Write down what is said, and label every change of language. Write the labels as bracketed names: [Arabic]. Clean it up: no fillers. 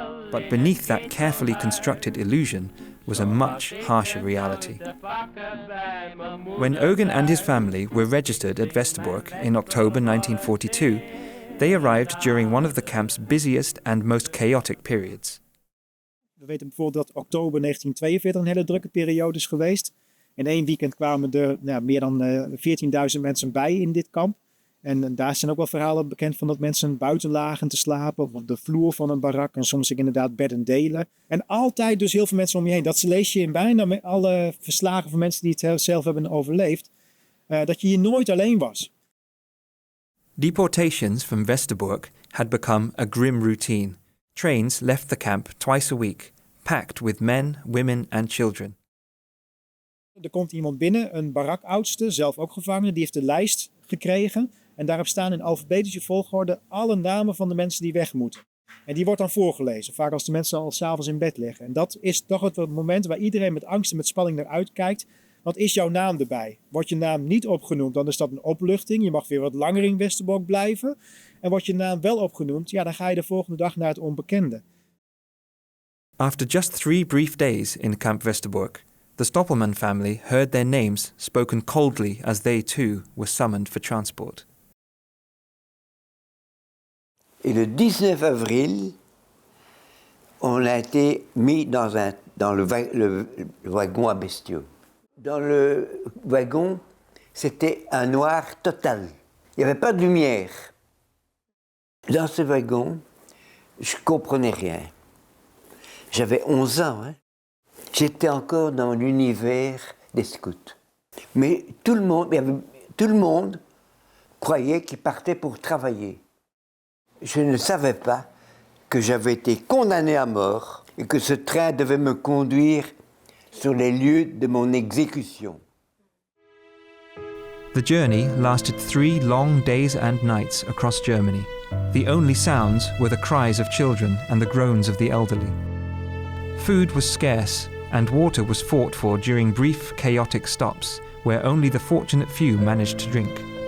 [English] But beneath that carefully constructed illusion was a much harsher reality. When Eugen and his family were registered at Westerbork in October 1942, they arrived during one of the camp's busiest and most chaotic periods. [Dutch] We weten bijvoorbeeld dat oktober 1942 een hele drukke periode is geweest. In 1 weekend kwamen er meer dan 14.000 mensen bij in dit kamp. En daar zijn ook wel verhalen bekend van dat mensen buiten lagen te slapen, of op de vloer van een barak, en soms inderdaad bedden delen. En altijd dus heel veel mensen om je heen. Dat lees je in bijna alle verslagen van mensen die het zelf hebben overleefd. Dat je hier nooit alleen was. [English] Deportations from Westerbork had become a grim routine. Trains left the camp twice a week, packed with men, women and children. [Dutch] Er komt iemand binnen, een barakaudste, zelf ook gevangene, die heeft de lijst gekregen. En daarop staan in alfabetische volgorde alle namen van de mensen die weg moeten. En die wordt dan voorgelezen, vaak als de mensen al 's avonds in bed liggen. En dat is toch het moment waar iedereen met angst en met spanning naar uitkijkt. Wat is jouw naam erbij? Wordt je naam niet opgenoemd, dan is dat een opluchting. Je mag weer wat langer in Westerbork blijven. En wordt je naam wel opgenoemd, ja, dan ga je de volgende dag naar het onbekende. [English] After just 3 brief days in Camp Westerbork, the Stoppelman family heard their names spoken coldly as they too were summoned for transport. [French] Et le 19 avril, on a été mis dans le wagon à bestiaux. Dans le wagon, c'était un noir total. Il n'y avait pas de lumière. Dans ce wagon, je ne comprenais rien. J'avais 11 ans. Hein. J'étais encore dans l'univers des scouts. Mais tout le monde croyait qu'il partait pour travailler. Je ne savais pas que j'avais été condamné à mort et que ce train devait me conduire sur les lieux de mon exécution. [English] The journey lasted 3 long days and nights across Germany. The only sounds were the cries of children and the groans of the elderly. Food was scarce and water was fought for during brief, chaotic stops where only the fortunate few managed to drink.